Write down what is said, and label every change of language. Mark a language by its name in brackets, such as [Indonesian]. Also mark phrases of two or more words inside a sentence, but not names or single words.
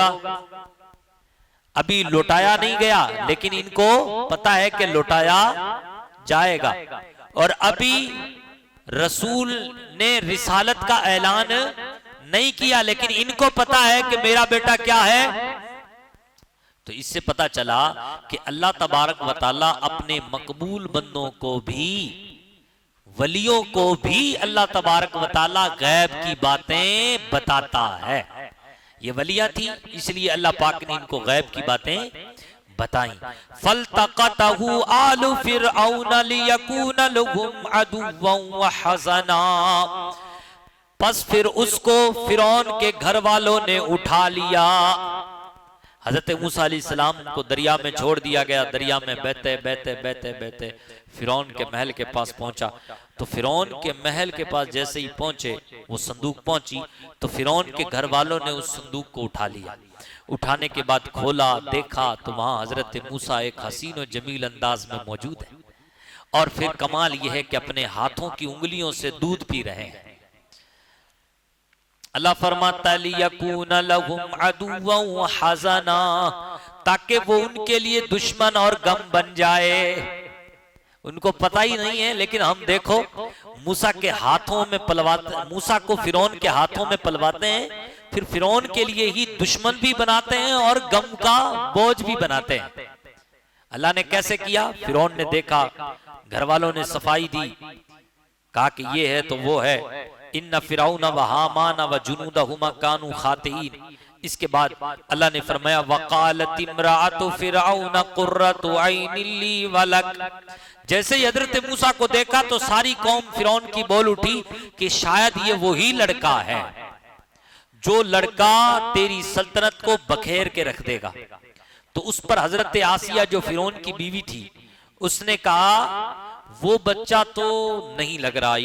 [Hindi] अभी लौटाया नहीं गया, लेकिन इनको पता है कि लौटाया जाएगा। और अभी रसूल ने रिसालत का ऐलान नहीं किया, लेकिन इनको पता है कि मेरा बेटा क्या है। तो इससे पता चला कि अल्लाह [Arabic] تبارك وتعالى [Hindi] अपने मकबूल बंदों को भी, वलियों को भी अल्लाह [Arabic] تبارك وتعالى [Hindi] गैब की बातें बताता है। ये वलिया थी, इसलिए अल्लाह पाक ने इनको गैब की बातें बताई। [Arabic] فالتقطه آل فرعون ليكون لهم عدوا وحزنا, [Hindi] बस फिर उसको फिरौन के घर वालों ने उठा लिया। हजरत मूसा अलैहिस्सलाम को दरिया में छोड़ दिया गया। दरिया में बहते बहते बहते बहते फिरौन के महल के पास पहुंचा। तो फिरौन के महल के पास जैसे ही पहुंचे, वो संदूक पहुंची, तो फिरौन के घर वालों ने उस संदूक को उठा लिया। उठाने के बाद खोला, देखा तो वहां हजरत मूसा एक हसीन और जमील अंदाज में मौजूद है। और फिर कमाल यह है कि अपने हाथों की उंगलियों से दूध पी रहे हैं। अल्लाह फरमाता [Arabic] ليكون لهم عدوا وحزنا, [Hindi] ताकि वो उनके लिए दुश्मन और गम बन जाए। उनको पता ही नहीं है, लेकिन हम देखो मूसा के हाथों में पलवाते, मूसा को फिरौन के हाथों में पलवाते हैं, फिर फिरौन के लिए ही दुश्मन भी बनाते हैं और गम का बोझ भी बनाते हैं। अल्लाह ने कैसे किया? फिरौन ने देखा, घर वालों ने सफाई दी, कहा कि ये है तो वो है। [Arabic] إن فرعون وهامان وجنودهما كانوا خاطئين. [Hindi] इसके बाद अल्लाह ने फरमाया [Arabic] وقالت امرأت فرعون قرت عين لي ولك. [Hindi] जैसे ही हजरत मूसा को देखा तो सारी कौम फिरौन की बोल उठी कि शायद ये वही लड़का है जो लड़का तेरी सल्तनत को बखेर के रख देगा। तो उस पर हजरत आसिया जो फिरौन की बीवी थी, उसने कहा वो बच्चा तो नहीं लग रहा।